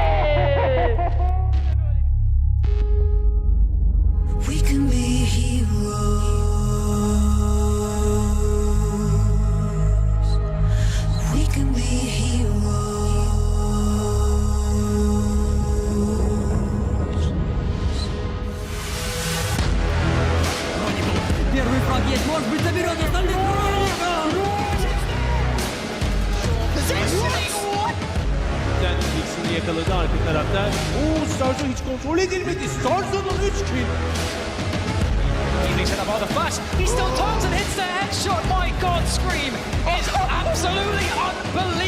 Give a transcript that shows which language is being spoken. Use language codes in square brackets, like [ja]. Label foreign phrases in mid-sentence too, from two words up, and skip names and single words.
[en] We can be heroes. We can be heroes. [ru] Первый фрагмент, может быть, заберет остальных. [tr] İkisini yakaladı arka tarafta. Starzo hiç kontrol edilmedi. Starzo'nun 3 kill. [en] Evening set up on the flash. He still turns and hits the headshot. My God, Scream is absolutely unbelievable.